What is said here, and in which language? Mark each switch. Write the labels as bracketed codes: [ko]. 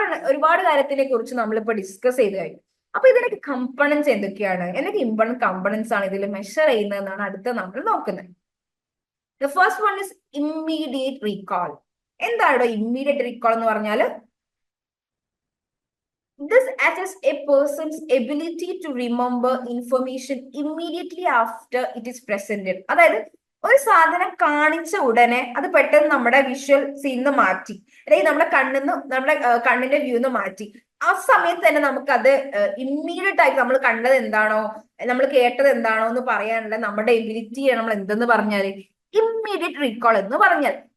[ml] ഒരുപാട് കാര്യത്തിനെ കുറിച്ച് നമ്മളിപ്പോ ഡിസ്കസ് ചെയ്ത് കഴിഞ്ഞു. അപ്പൊ ഇതിനൊക്കെ കമ്പോണൻസ് എന്തൊക്കെയാണ്, എന്തൊക്കെ ഇമ്പോർട്ടന്റ് കമ്പോണൻസ് ആണ് ഇതിൽ മെഷർ ചെയ്യുന്നതെന്നാണ് അടുത്ത നമ്മൾ നോക്കുന്നത്. [en] The first one is immediate recall. [ml] എന്താണോ ഇമ്മീഡിയറ്റ് റീകോൾ എന്ന് പറഞ്ഞാൽ? [en] This assesses a person's ability to remember information immediately after it is presented. [ml] അതായത് ഒരു സാധനം കാണിച്ച ഉടനെ അത് പെട്ടെന്ന് നമ്മുടെ വിഷ്വൽ സീനിന്ന് മാറ്റി, അല്ലെങ്കിൽ നമ്മുടെ കണ്ണിന്റെ വ്യൂന്ന് മാറ്റി, ആ സമയത്ത് തന്നെ നമുക്കത് ഇമ്മീഡിയറ്റ് ആയിട്ട് നമ്മൾ കണ്ടത് എന്താണോ, നമ്മൾ കേട്ടത് എന്താണോ എന്ന് പറയാനുള്ള നമ്മുടെ എബിലിറ്റിയാണ് നമ്മൾ എന്തെന്ന് പറഞ്ഞാല് ഇമ്മീഡിയറ്റ് റീകോൾ എന്ന് പറഞ്ഞാൽ.